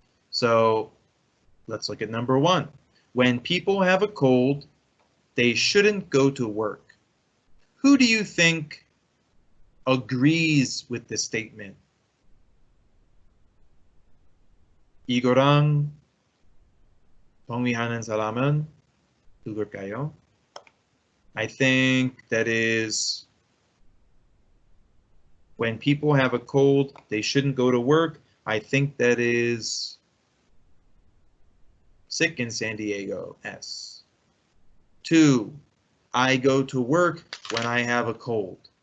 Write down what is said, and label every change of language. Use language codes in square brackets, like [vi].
[en] So let's look at number 1. When people have a cold, they shouldn't go to work. Who do you think agrees with this statement? [ko] 이거랑 동의하는 사람은 누굴까요? [en] I think that is when people have a cold, they shouldn't go to work. I think that is sick in San Diego, S. 2, I go to work when I have a cold.